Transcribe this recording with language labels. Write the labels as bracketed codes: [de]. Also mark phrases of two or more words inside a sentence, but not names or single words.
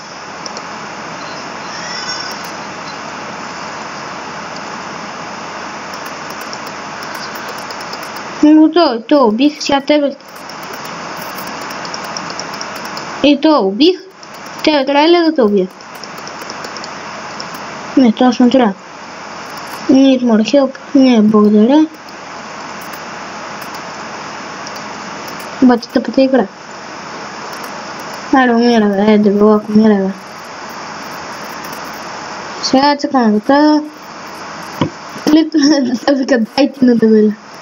[bg] То убих, сега тебе. И то убих. Тебе трябва ли да те убия? Не, това не трябва. [en] Need more help. [bg] Не, благодаря. Бати тъпата игра. Умира, бе. Дебелак, умира, бе. Сега цъкаме гота. Клип, да вика, дай ти на дебеля.